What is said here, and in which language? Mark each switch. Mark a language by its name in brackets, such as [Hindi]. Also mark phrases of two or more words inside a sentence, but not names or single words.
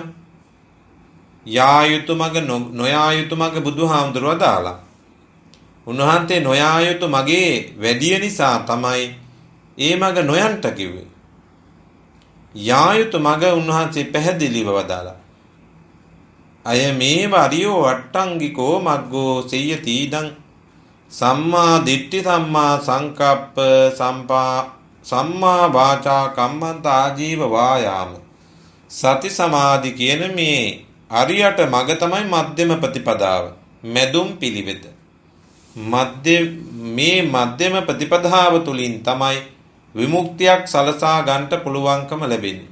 [Sinhala] යා යුතු මග නොයා යුතු මග බුදුහාමුදුරුවෝ වදාලා. උන්වහන්සේ නොයා යුතු මගේ වැඩි නිසා තමයි ඒ මග නොයන්ට කිව්වේ. යා යුතු මග උන්වහන්සේ පැහැදිලිව වදාලා. [Pali] අය මේ වරියෝ අට්ටංගිකෝ මග්ගෝ සෙය්‍යති ඉදං සම්මා දිට්ඨි සම්මා සංකප්ප සම්මා වාචා කම්මන්ත ආජීව වායාම සති සමාධි [Sinhala] කියන මේ අරියට මග තමයි මධ්‍යම ප්‍රතිපදාව මැදුම් පිළිවෙත. මේ මධ්‍යම ප්‍රතිපදාව තුලින් තමයි විමුක්තියක් සලසා ගන්නට පුළුවන්කම ලැබෙන්නේ.